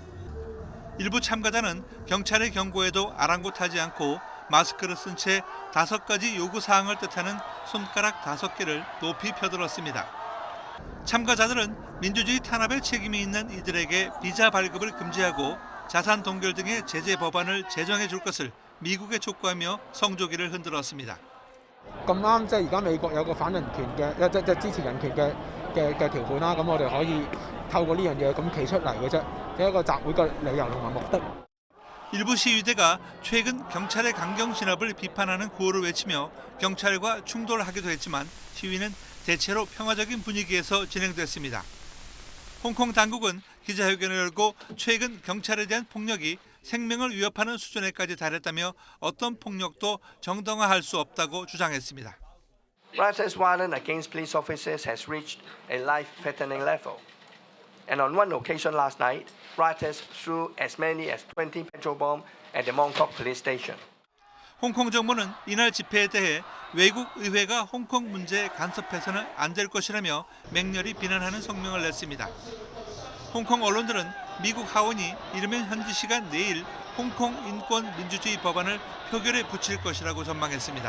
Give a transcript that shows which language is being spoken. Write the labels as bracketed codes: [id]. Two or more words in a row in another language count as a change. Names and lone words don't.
[ko] 일부 참가자는 경찰의 경고에도 아랑곳하지 않고 마스크를 쓴 채 5가지 요구사항을 뜻하는 손가락 5개를 높이 펴들었습니다. 참가자들은 민주주의 탄압에 책임이 있는 이들에게 비자 발급을 금지하고 자산 동결 등의 제재 법안을 제정해 줄 것을 미국에 촉구하며 성조기를 흔들었습니다. [yue] 咁啱即係而家美國有個反人權嘅即係支持人權嘅條款啦，咁我哋可以透過呢樣嘢咁企出嚟嘅啫，係一個集會嘅理由同埋目的。 [ko] 일부 시위대가 최근 경찰의 강경 진압을 비판하는 구호를 외치며 경찰과 충돌하기도 했지만 시위는 대체로 평화적인 분위기에서 진행됐습니다. 홍콩 당국은 기자회견을 열고 최근 경찰에 대한 폭력이 생명을 위협하는 수준에까지 달했다며 어떤 폭력도 정당화할 수 없다고 주장했습니다. [en] Rioters' violence against police officers has reached a life-threatening level. And on one occasion last night, rioters threw as many as 20 petrol bombs at the Mongkok police station. [ko] 홍콩 정부는 이날 집회에 대해 외국 의회가 홍콩 문제에 간섭해서는 안 될 것이라며 맹렬히 비난하는 성명을 냈습니다. 홍콩 언론들은 미국 하원이 이르면 현지 시간 내일 홍콩 인권 민주주의 법안을 표결에 붙일 것이라고 전망했습니다.